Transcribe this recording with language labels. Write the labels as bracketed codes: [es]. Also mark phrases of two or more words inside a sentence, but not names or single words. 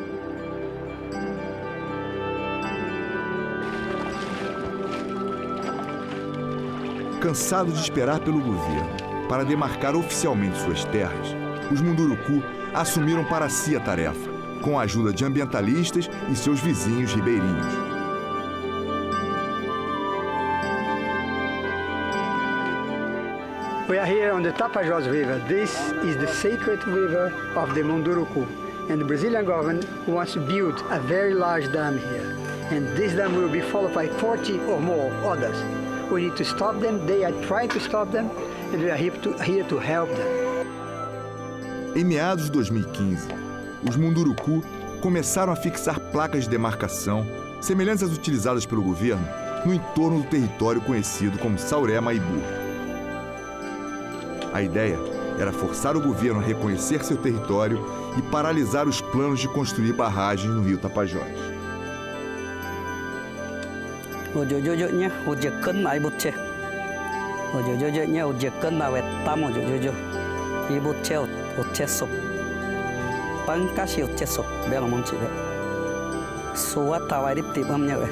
[pt] Cansados de esperar pelo governo para demarcar oficialmente suas terras, os Munduruku assumiram para si a tarefa, com a ajuda de ambientalistas e seus vizinhos ribeirinhos. [en] We are here on the Tapajós River. This is the sacred river of the Munduruku, and the Brazilian government wants to build a very large dam here. And this dam will be followed by 40 or more others. We need to stop them, they are trying to stop them, and we are here to help them. [pt] Em meados de 2015, os Munduruku começaram a fixar placas de demarcação, semelhantes às utilizadas pelo governo, no entorno do território conhecido como Sauré-Maibu. A ideia era forçar o governo a reconhecer seu território e paralisar os planos de construir barragens no rio Tapajós. [myu] Ojojojo ojekan ai butche. Ojojojo ojekan na wetamo ojojojo. I butche ocheso. Pangkasi ocheso Belo Monte be. Suwa tawarip tibamnya be.